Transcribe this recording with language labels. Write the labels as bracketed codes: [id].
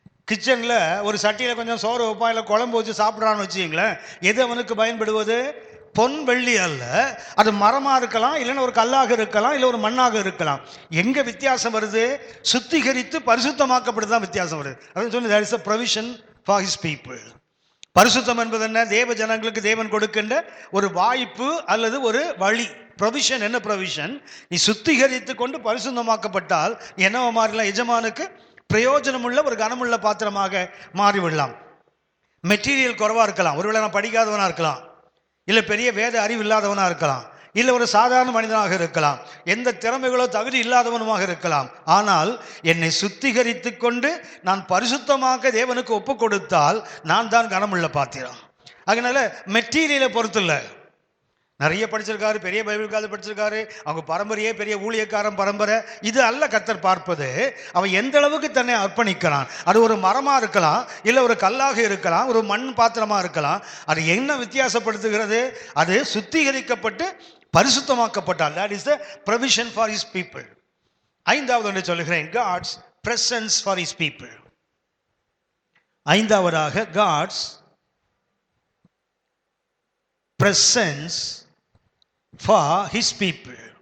[ta] கிச்சனில் ஒரு சட்டியில் கொஞ்சம் சோறு வைப்பான், இல்லை குழம்பு வச்சு சாப்பிட்றான்னு வச்சுங்களேன், எது அவனுக்கு பயன்படுவது? பொன் வெள்ளி அல்ல, அது மரமாக இருக்கலாம், இல்லைன்னா ஒரு கல்லாக இருக்கலாம், இல்லை ஒரு மண்ணாக இருக்கலாம். எங்கே வித்தியாசம் வருது? சுத்திகரித்து பரிசுத்தமாக்கப்படுதான் வித்தியாசம் வருது. அப்படின்னு சொல்லி [en] there is a provision for his people. [ta] பரிசுத்தம் என்பது என்ன? தேவ ஜனங்களுக்கு தேவன் கொடுக்கின்ற ஒரு வாய்ப்பு அல்லது ஒரு வழி. ப்ரொவிஷன். என்ன ப்ரொவிஷன்? நீ சுத்திகரித்து கொண்டு பரிசுத்தமாக்கப்பட்டால் என்னவோ மாறலாம்? எஜமானுக்கு பிரயோஜனம் உள்ள ஒரு கனமுள்ள பாத்திரமாக மாறிவிடலாம். மெட்டீரியல் குறைவா இருக்கலாம், ஒருவேளை நான் படிக்காதவனா இருக்கலாம், இல்லை பெரிய வேத அறிவு இல்லாதவனா இருக்கலாம், இல்லை ஒரு சாதாரண மனிதனாக இருக்கலாம், எந்த திறமைகளோ தகுதி இல்லாதவனுமாக இருக்கலாம். ஆனால் என்னை சுத்திகரித்து கொண்டு நான் பரிசுத்தமாக தேவனுக்கு ஒப்பு கொடுத்தால் நான் தான் கனமுள்ள பாத்திரம். அதனால மெட்டீரியலை பொறுத்து இல்லை. நிறைய படிச்சிருக்காரு, பெரிய பைபிள் காது படிச்சிருக்காரு, அவங்க பரம்பரையே பெரிய ஊழியக்காரன் பரம்பரை, இது அல்ல கர்த்தர் பார்ப்பது. அவன் எந்த அளவுக்கு தன்னை அர்ப்பணிக்கிறான். அது ஒரு மரமா இருக்கலாம், இல்லை ஒரு கல்லாக இருக்கலாம், ஒரு மண் பாத்திரமா இருக்கலாம். அது என்ன வித்தியாசப்படுத்துகிறது? அது சுத்திகரிக்கப்பட்டு பரிசுத்தமாக்கப்பட்டால். [en] that is the provision for his people. [ta] ஐந்தாவது ஒன்று சொல்லுகிறேன், [en] God's presence for his people. [ta] ஐந்தாவதாக [en] God's presence for his people.